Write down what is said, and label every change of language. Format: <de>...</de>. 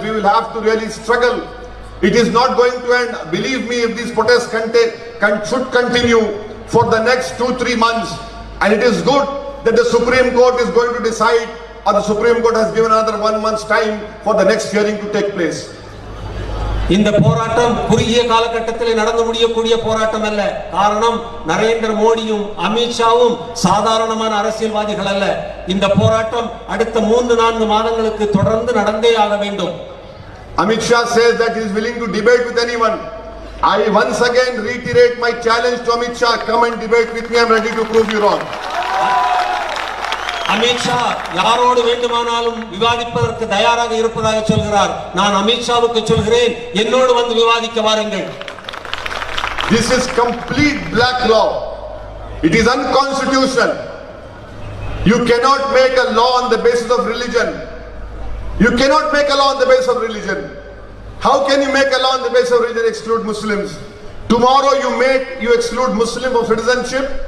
<en>We will have to really struggle. It is not going to end. Believe me, if these protests should continue for the next 2-3 months, and it is good that the Supreme Court is going to decide, or the Supreme Court has given another 1 month's time for the next hearing to take place.</en> <ta>இந்த போராட்டம் குறுகிய காலகட்டத்தில் நடந்து முடியக்கூடிய போராட்டம் அல்ல. காரணம், நரேந்திர மோடியும் அமித்ஷாவும் சாதாரணமான அரசியல்வாதிகள் அல்ல. இந்த போராட்டம் அடுத்த 3-4 மாதங்களுக்கு தொடர்ந்து நடந்தே ஆக வேண்டும்.</ta> <en>Amit Shah says that he is willing to debate with anyone. I once again reiterate my challenge to Amit Shah, come and debate with me, I am ready to prove you wrong.</en> <ta>Amit Shah யாரோடு வேண்டுமானாலும் விவாதிப்பதற்கு தயாராக இருப்பதாக சொல்கிறார். நான் அமித்ஷாவுக்கு சொல்கிறேன், என்னோடு வந்து விவாதிக்க வாருங்கள்.</ta> <en>This is complete black law. It is unconstitutional. You cannot make a law on the basis of religion. You cannot make a law on the basis of religion. How can you make a law on the basis of religion, exclude Muslims? Tomorrow you exclude Muslim of citizenship.</en>